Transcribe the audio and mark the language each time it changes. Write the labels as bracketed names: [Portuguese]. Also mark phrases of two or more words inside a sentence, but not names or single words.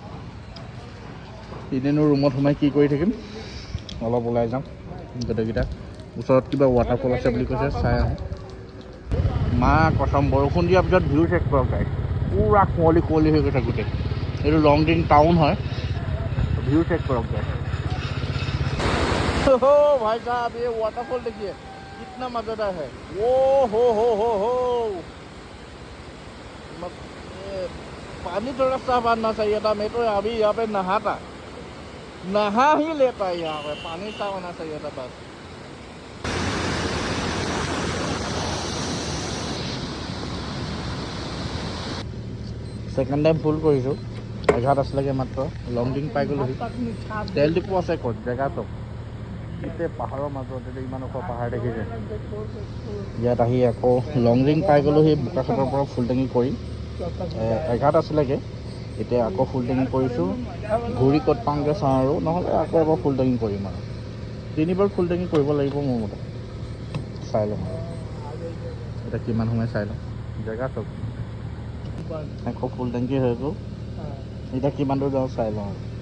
[Assamese] এনেনো ৰুমত সোমাই কি কৰি থাকিম অলপ ওলাই যাম গোটেইকেইটা ওচৰত কিবা ৱাটাৰফল আছে বুলি কৈছে চাই আহোঁ মা কচম বৰষুণ দিয়াৰ পিছত [English] view check [Assamese] কৰক গাইজ পুৰা কুঁৱলী হৈ গৈছে গোটেই এইটো লংডিং টাউন হয় [English] view check [Assamese] কৰক গাইজ [Hindi] भाई साहब ये वाटरफॉल देखिए कितना मजेदार है ओ हो पानी थोड़ा साफ आना चाहिए था मैं तो अभी यहाँ पे नहा ही लेता है यहाँ पे पानी साफ आना चाहिए था बस [English] second time full [Assamese] কৰিছোঁ 11 আছিলেগৈ মাত্ৰ লংডিং পাই গ'লোহি তেল ডিপু আছে ক'ত জেগাটো গোটেই পাহাৰৰ মাজত ইমান ওখ পাহাৰ দেখিছে ইয়াত আহি আকৌ লংডিং পাই গ'লোহি বোকাখাটৰ পৰা [English] full tank [Assamese] কৰি 11 আছিলেগৈ এতিয়া আকৌ [English] full tank [Assamese] কৰিছোঁ ঘূৰি ক'ত পাওঁগৈ চাওঁ আৰু নহ'লে আকৌ এবাৰ [English] full tank [Assamese] কৰিম আৰু 3বাৰ [English] full tank [Assamese] কৰিব লাগিব মোৰ মতে চাই লওঁ এতিয়া কিমান সময় চাই লওঁ জেগা চব আকৌ [English] full tank [Assamese] হৈ গ'ল এতিয়া কিমান দূৰ যাওঁ চাই লওঁ